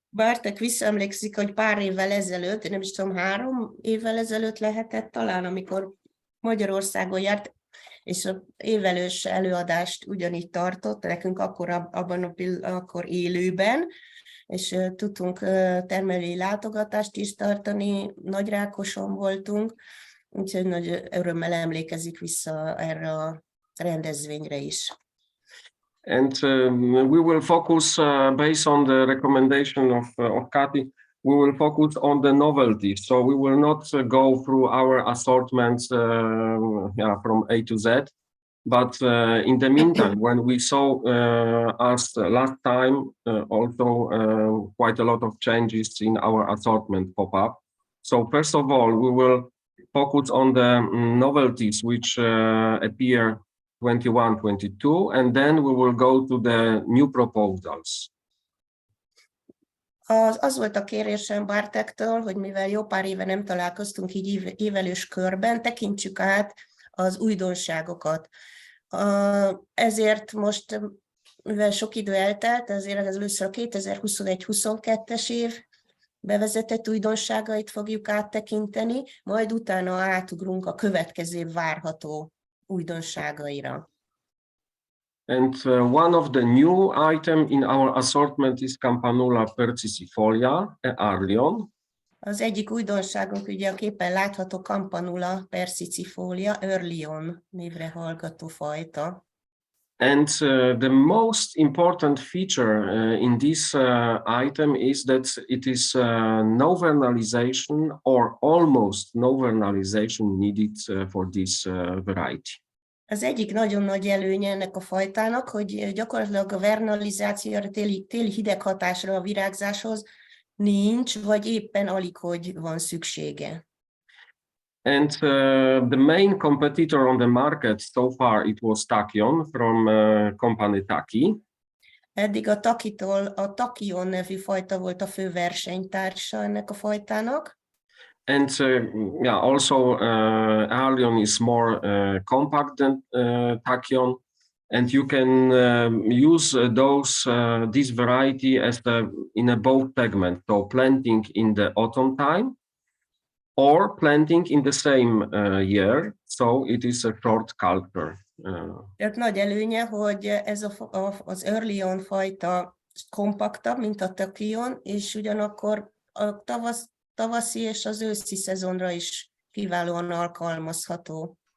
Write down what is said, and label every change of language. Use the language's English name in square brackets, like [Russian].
[Hungarian] Bartek visszaemlékszik, hogy pár évvel ezelőtt, nem is tudom, 3 évvel ezelőtt lehetett talán, amikor Magyarországon járt, és az évelős előadást ugyanígy tartott, nekünk akkor élőben, és tudtunk termelői látogatást is tartani, Nagyrákoson voltunk, úgyhogy nagy örömmel emlékezik vissza erre a rendezvényre is. [English] And we will focus, based on the recommendation of Kati, we will focus on the novelty. So we will not go through our assortments from A to Z. But in the meantime, when we saw us last time, also quite a lot of changes in our assortment pop up. So first of all, we will focus on the novelties which appear 21-22, and then we will go to the new proposals. [Hungarian] Az volt a kérésem Bartektől, hogy mivel jó pár éve nem találkoztunk így évelős körben, tekintsük át az újdonságokat. Ezért most, mivel sok idő eltelt, ezért először a 2021-22-es év bevezetett újdonságait fogjuk áttekinteni, majd utána átugrunk a következő várható újdonságaira. [English] And one of the new item in our assortment is Campanula persicifolia, Arlion. [Hungarian] Az egyik újdonságunk ugye a képen látható Campanula persicifolia, Arlion névre hallgató fajta. [English] And the most important feature in this item is that it is no vernalization or almost no vernalization needed for this variety. [Hungarian] Az egyik nagyon nagy előnye ennek a fajtának, hogy gyakorlatilag a vernalizáció, a téli hideghatásra a virágzáshoz nincs, vagy éppen alig, hogy van szüksége. [English] And the main competitor on the market so far, it was Tachyon from company Taki. [Hungarian] Eddig a Tachyon nevű fajta volt a fő versenytársa ennek a fajtának. [English] And also Arlion is more compact than Tachyon, and you can use this variety as in a both segment, so planting in the autumn time, or planting in the same year, so it is a short culture. [Hungarian] Tehát nagy előnye, hogy ez az early on fajta kompaktabb, mint a tachyon, és ugyanakkor a tavaszi és az őszi szezonra is kiválóan alkalmazható.